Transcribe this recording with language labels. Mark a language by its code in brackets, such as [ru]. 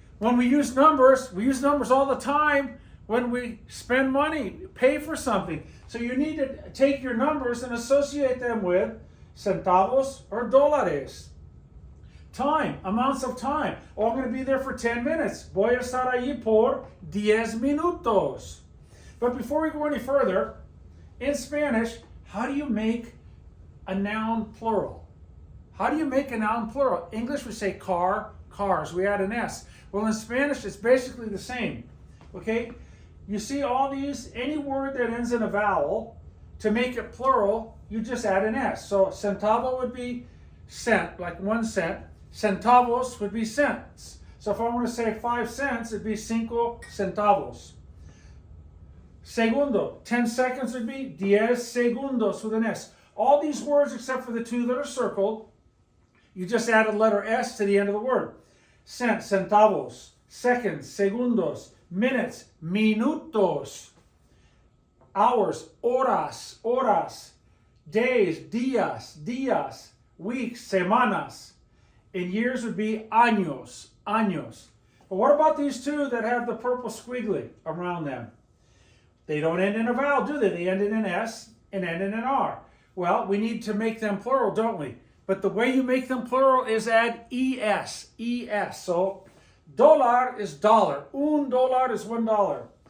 [en] When we use numbers all the time when we spend money, pay for something. So you need to take your numbers and associate them with centavos or dólares. Time, amounts of time. Oh, I'm going to be there for 10 minutes. [es] Voy a estar allí por 10 minutos. [en] But before we go any further, in Spanish, how do you make a noun plural? How do you make a noun plural? English, we say car, cars. We add an S. Well, in Spanish, it's basically the same. Okay? You see all these, any word that ends in a vowel, to make it plural, you just add an S. So centavo would be cent, like 1 cent. Centavos would be cents. So if I want to say 5 cents, it'd be [es] cinco centavos. [en] Segundo, 10 seconds would be 10 segundos with an S. All these words, except for the 2 that are circled, you just add a letter S to the end of the word. Cent, centavos. Seconds, segundos. Minutes, minutos. Hours, horas, horas. Days, días, días. Weeks, semanas. And years would be años, años. But what about these 2 that have the purple squiggly around them? They don't end in a vowel, do they? They end in an S and end in an R. Well, we need to make them plural, don't we? But the way you make them plural is add ES, ES. So dólar is dollar. [es] Un dólar [en] is $1.